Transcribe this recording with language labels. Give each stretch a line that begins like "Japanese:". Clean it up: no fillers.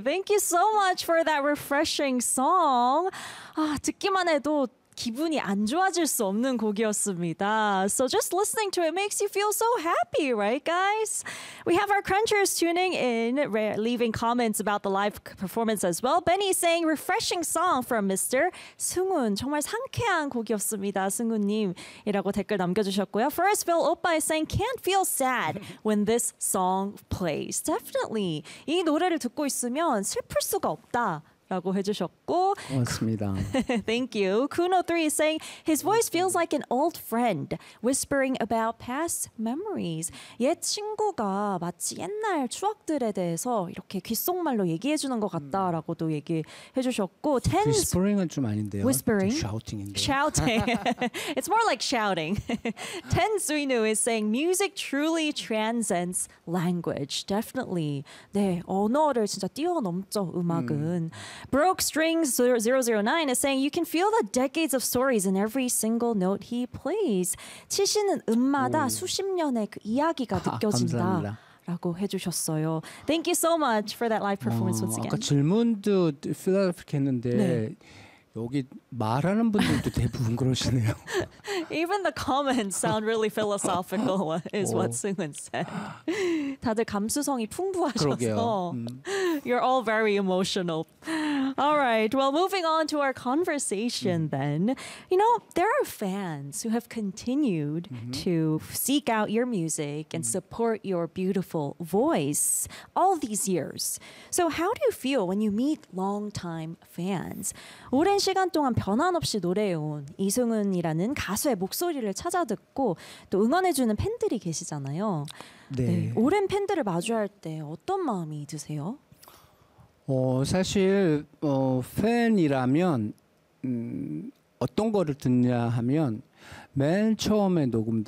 English: Thank you so much for that refreshing song.
Korean: 아, 듣기만 해도 기분이 안 좋아질 수 없는 곡이었습니다.
English: So just listening to it makes you feel so happy, right guys? We have our crunchers tuning in, leaving comments about the live performance as well. Benny saying, refreshing song from Mr. 승훈. 정말 상쾌한 곡이었습니다, 승훈님. 이라고 댓글 남겨주셨고요. Forestville Oppa is saying, can't feel sad when this song plays. Definitely.
Korean: 이 노래를 듣고 있으면 슬플 수가 없다. 라고 해주셨고 고맙습니다.
English: Thank you. Kuno3 is saying his voice feels like an old friend whispering about past memories.
Korean: 옛 친구가 마치 옛날 추억들에 대해서 이렇게 귓속말로 얘기해주는 것 같다라고도 얘기해주셨고 Whispering은 좀 아닌데요.
English: Whispering?
Korean: 좀 shouting인데요.
English: Shouting. It's more like shouting. Ten Suinu is saying music truly transcends language. Definitely.
Korean: 네, 언어를 진짜 뛰어넘죠, 음악은.
English: Broke Strings 009 is saying you can feel the decades of stories in every single note he plays.
Korean: 치시는 음마다 수십 년의 그 이야기가 느껴진다. 라고 해주셨어요.
English: Thank you so much for that live performance once again.
Korean: 아까 질문도 필드업 했는데 여기 말하는 분들도 대부분 그러시네요.
English: Even the comments sound really philosophical is what Seungwon said.
Korean: 다들 감수성이 풍부하셔서
English: You're all very emotional. All right. Well, moving on to our conversation then. You know, there are fans who have continued to seek out your music and support your beautiful voice all these years. So how do you feel when you meet long-time fans?
Korean: 오랜 시간 동안 변함없이 노래해온 이승훈이라는 가수의 목소리를 찾아듣고 또 응원해주는 팬들이 계시잖아요. 네. 네. 오랜 팬들을 마주할 때 어떤 마음이 드세요? 사실 팬이라면 어떤 거를 듣냐 하면 맨 처음에 녹음된